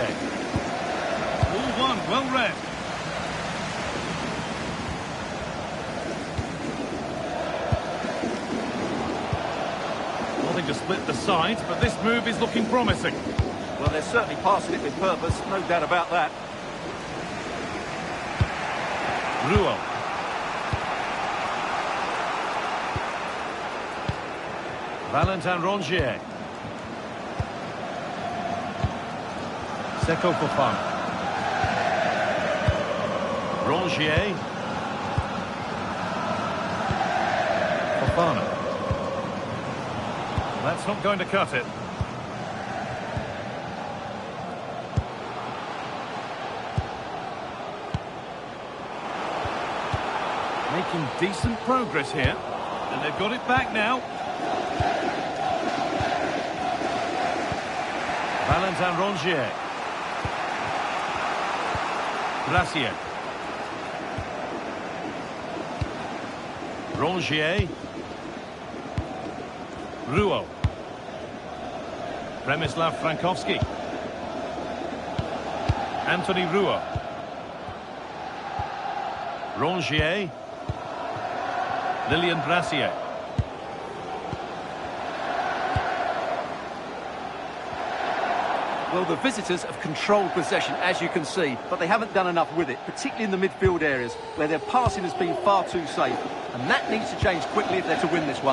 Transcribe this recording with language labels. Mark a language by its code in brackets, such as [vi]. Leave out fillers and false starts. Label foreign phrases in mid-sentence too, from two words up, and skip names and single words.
[en] All one, well read. Nothing to split the sides, but this move is looking promising. Well, they're certainly passing it with purpose, no doubt about that. Ruel. Valentin Rongier. Seko Fofana. Rongier. Fofana. That's not going to cut it. Making decent progress here. And they've got it back now. Valentin Rongier. Brassier. Rongier. Ruel. Przemysław Frankowski. Anthony Ruel. Rongier. Lilian Brassier. Well, the visitors have controlled possession, as you can see, but they haven't done enough with it, particularly in the midfield areas, where their passing has been far too safe. And that needs to change quickly if they're to win this one.